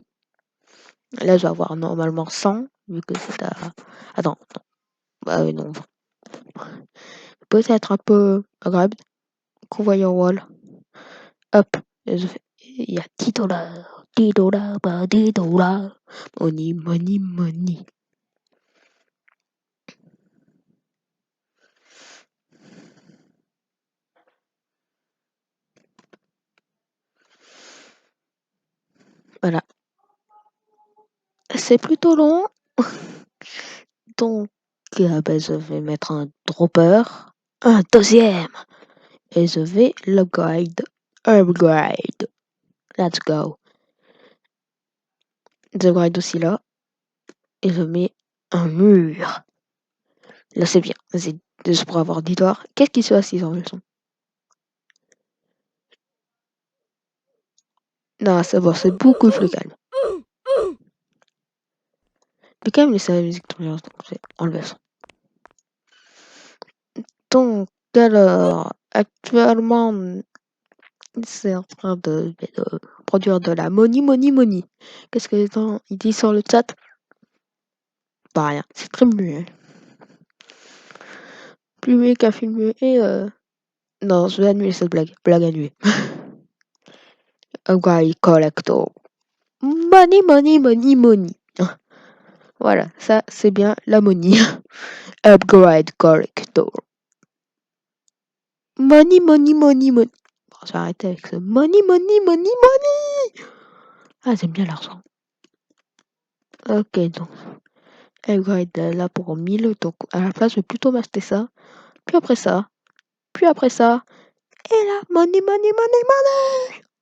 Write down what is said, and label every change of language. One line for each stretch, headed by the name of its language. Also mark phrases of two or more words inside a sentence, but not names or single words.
French: Là, je vais avoir normalement 100. Vu que c'est à... Attends, non. Bah oui, non. Peut-être un peu agréable. Convoyeur wall. Hop. Et je fais... Il y a 10 dollars. 10 dollars, pas 10 dollars.
English: Money, money, money.
French: Voilà. C'est plutôt long. Donc, ben, je vais mettre un dropper. Un deuxième. Et je vais l'upgrade. Upgrade.
English: Let's go.
French: J'upgrade aussi là. Et je mets un mur. Là, c'est bien. C'est juste pour avoir d'histoire. Qu'est-ce qui se passe s'ils enlèvent le son? Non, c'est bon, c'est beaucoup plus calme. Mais quand même, laisser la musique tourner, donc j'ai enlevé le son. Donc, alors, actuellement, c'est en train de produire de la
English: money, money, money.
French: Qu'est-ce que les gens ils disent sur le chat? Pas rien, c'est très muet. Plus muet qu'un film muet. Et non, je vais annuler cette blague. Blague annulée.
English: Upgrade collector. Money, money, money, money.
French: Voilà, ça c'est bien la money.
English: Upgrade collector. Money, money, money, money.
French: Bon, je vais arrêter avec ce
English: money, money, money, money.
French: Ah, j'aime bien l'argent. Ok, donc. Upgrade là pour 1000. Donc à la place, je vais plutôt m'acheter ça. Puis après ça. Puis après ça. Et là,
English: money, money, money, money.